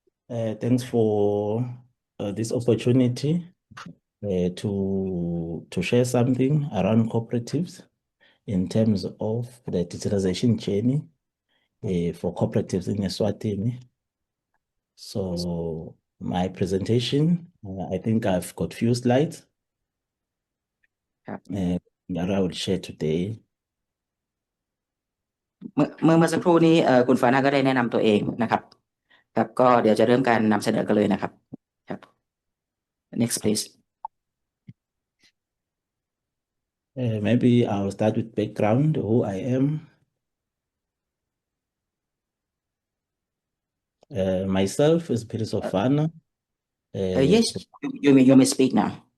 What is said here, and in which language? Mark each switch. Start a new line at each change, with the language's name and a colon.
English: Thanks for this opportunity to share something around cooperatives in terms of the digitalization journey for cooperatives in Eswatini. So my presentation, I think I've got few slides that I will share today.
Thai: เมื่อสักครู่นี้คุณฟาน่าก็ได้แนะนำตัวเองนะครับครับก็เดี๋ยวจะเริ่มการนำเสนอกันเลยนะครับครับ
English: next please Maybe I'll start with background, who I am. Myself is Peter Sofana. yes you may speak now